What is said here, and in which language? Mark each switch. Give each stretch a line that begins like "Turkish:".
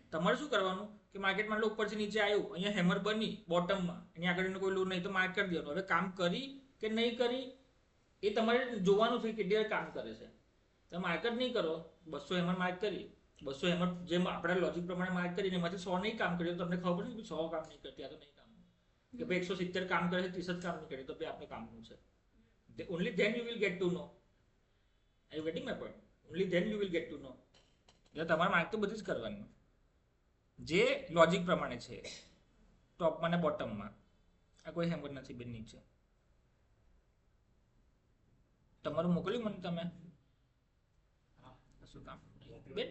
Gujarati: તમારે શું કરવાનું કે માર્કેટમાં ઉપરથી નીચે આવ્યું, અહીંયા હેમર બની બોટમમાં, એની આગળ કોઈ લોડ નહીં તો માર્ક કરી દેવાનું. હવે કામ કરી કે નહીં કરી એ તમારે જોવાનું છે કેટલી વાર કામ કરે છે. તમે માર્ક જ નહીં કરો, 200 હેમર માર્ક કરી, 200 હેમર જેમ આપણા લોજિક પ્રમાણે માર્ક કરીને એમાંથી 100 નહીં કામ કર્યું તો તમને ખબર પડે કે 100 કામ નહીં કરતી, આ તો નહીં કામ કે ભાઈ 170 કામ કરે છે 30 જ કામ નહીં કરે તો ભાઈ આપણે કામનું છે.
English: Only then you will get to know. Are you getting my point? Only then you will get to know.
Gujarati: એટલે તમારે માર્ક તો બધી જ કરવાની જે લોજિક પ્રમાણે છે, ટોપમાં ને બોટમમાં. આ કોઈ હેમર નથી બેન નીચે. તમારું મોકલ્યું મને તમે શું કામ બેન?